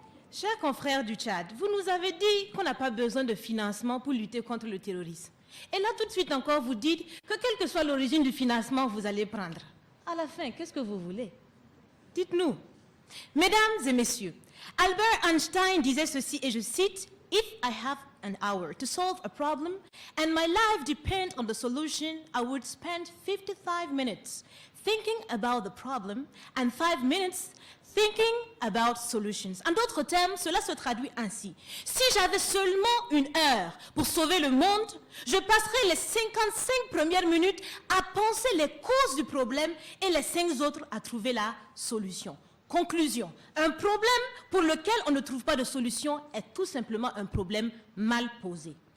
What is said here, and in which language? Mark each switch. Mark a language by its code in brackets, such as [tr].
[fr] Chers confrères du Tchad, vous nous avez dit qu'on n'a pas besoin de financement pour lutter contre le terrorisme. Et là, tout de suite encore, vous dites que quelle que soit l'origine du financement, vous allez prendre. À la fin, qu'est-ce que vous voulez? Dites-nous. Mesdames et messieurs, Albert Einstein disait ceci, et je cite, « [en] If I have an hour to solve a problem and my life depends on the solution, I would spend 55 minutes thinking about the problem and 5 minutes thinking about solutions. [fr] En d'autres termes, cela se traduit ainsi. Si j'avais seulement 1 heure pour sauver le monde, je passerais les 55 premières minutes à penser les causes du problème et les 5 autres à trouver la solution. Conclusion, un problème pour lequel on ne trouve pas de solution est tout simplement un problème mal posé.